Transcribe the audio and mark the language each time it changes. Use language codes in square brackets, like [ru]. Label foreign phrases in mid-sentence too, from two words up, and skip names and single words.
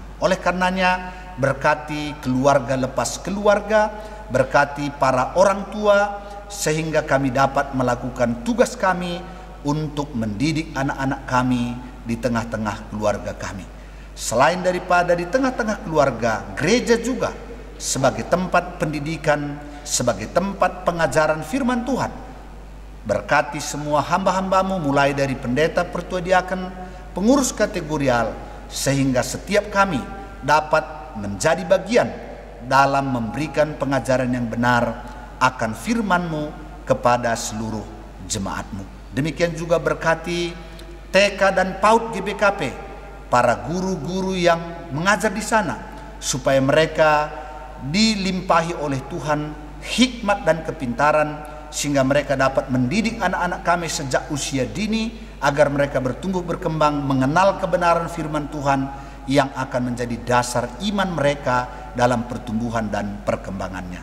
[id] Oleh karenanya berkati keluarga lepas keluarga, berkati para orang tua, sehingga kami dapat melakukan tugas kami untuk mendidik anak-anak kami di tengah-tengah keluarga kami. Selain daripada di tengah-tengah keluarga, gereja juga sebagai tempat pendidikan, sebagai tempat pengajaran firman Tuhan. Berkati semua hamba-hamba-Mu mulai dari pendeta, pertua diaken, pengurus kategorial, sehingga setiap kami dapat menjadi bagian dalam memberikan pengajaran yang benar akan firman-Mu kepada seluruh jemaat-Mu. Demikian juga berkati TK dan PAUD GBKP, para guru-guru yang mengajar di sana, supaya mereka dilimpahi oleh Tuhan hikmat dan kepintaran, sehingga mereka dapat mendidik anak-anak kami sejak usia dini agar mereka bertumbuh berkembang mengenal kebenaran firman Tuhan yang akan menjadi dasar iman mereka dalam pertumbuhan dan perkembangannya.